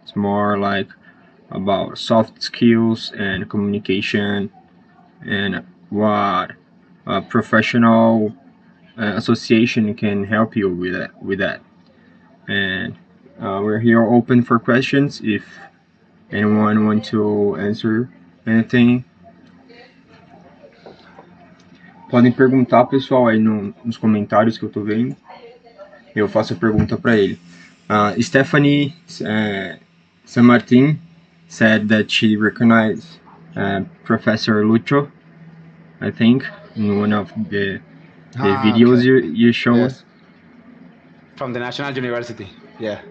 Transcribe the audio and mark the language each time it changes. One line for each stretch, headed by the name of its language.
English: It's more like about soft skills and communication and what a professional association can help you with that. And we're here open for questions if anyone want to answer anything.
Portuguese: Podem perguntar, pessoal, aí nos comentários que eu tô vendo. Eu faço a pergunta para ele.
English: Stephanie San Martin said that she recognized Professor Lucho, I think, in one of the videos Okay. you showed. Yes. From the National University. Yeah.